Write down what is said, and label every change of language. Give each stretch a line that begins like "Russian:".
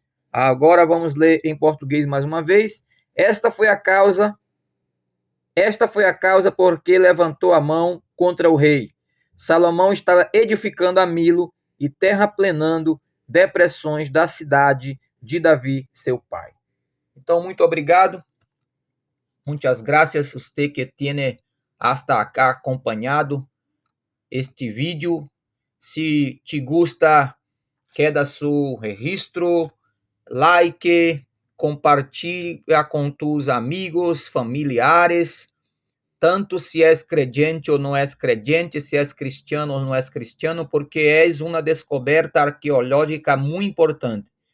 Portuguese: Agora vamos ler em português mais uma vez. Esta foi a causa porque levantou a mão contra o rei. Salomão estava edificando a Milo e terraplenando depressões da cidade de Davi, seu pai. Então, muito obrigado.
Spanish: Muchas gracias usted que tiene hasta acá acompanhado este vídeo. Se te gusta, queda su registro,
Portuguese: like, compartilha com tus amigos, familiares, tanto se és creyente ou não és creyente, se és cristiano ou não és cristiano, porque és uma descoberta arqueológica muito importante.